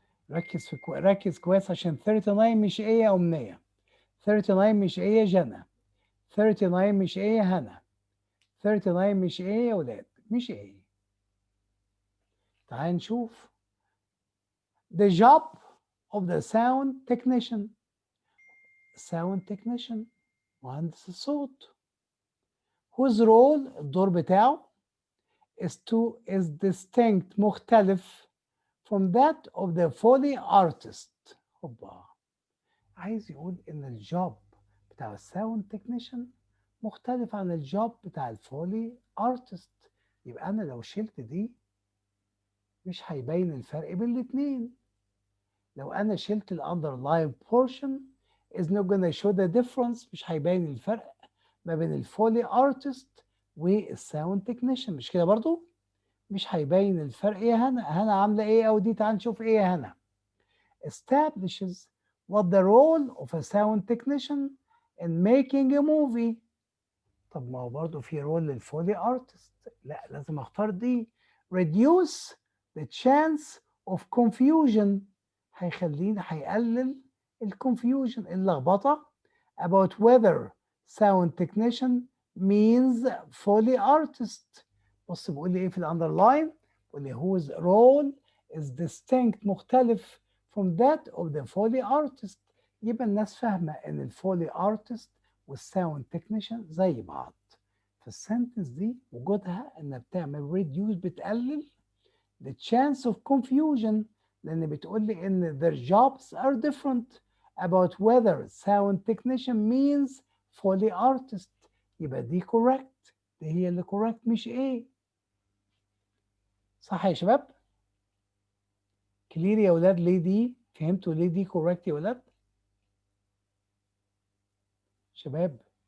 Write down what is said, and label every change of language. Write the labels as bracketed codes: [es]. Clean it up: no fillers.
[ar] ركز كويس عشان 39 مش ايه يا أمنية، 39 مش ايه يا جنى، 39 مش ايه يا هنا، 39 مش ايه يا ولاد، مش ايه. تعال نشوف [en] the job of the sound technician. sound technician [ar] مهندس الصوت [en] whose role [ar] الدور بتاعه [en] is distinct [ar] مختلف [en] from that of the Foley artist. [ar] هوبا، عايز يقول ان الجوب بتاع الساوند تكنيشن مختلف عن الجوب بتاع الفولي ارتست. يبقى انا لو شلت دي مش هيبين الفرق بين الاتنين. لو انا شلت الاندرلاين بورشن [en] is not gonna show the difference، [ar] مش هيبين الفرق ما بين الفولي ارتست والساوند تكنيشن. مش كده برضو؟ مش هيبين الفرق. يا هنا، هنا عامله ايه او دي؟ تعال نشوف ايه يا هنا. [en] establishes what the role of a sound technician in making a movie. [ar] طب ما هو برضه في رول للفولي ارتست. لا، لازم اختار دي. [en] reduce the chance of confusion، [ar] هيقلل الconfusion اللخبطه [en] about whether sound technician means foley artist. [ar] بص بيقول لي ايه في الاندرلاين؟ بيقول لي [en] whose role is distinct [ar] مختلف [en] from that of the foley artist. [ar] يبقى الناس فاهمه ان الفولي ارتست والساوند تكنيشن زي بعض. فالسنتنس دي وجودها انها بتعمل [en] reduce، [ar] بتقلل [en] the chance of confusion، [ar] لان بتقول لي ان [en] their jobs are different about whether sound technician means foley artist. [ar] يبقى دي correct، دي هي اللي correct مش ايه. صح يا شباب؟ كلير يا ولاد؟ ليه دي؟ فهمتوا ليه دي correct يا ولاد؟ شباب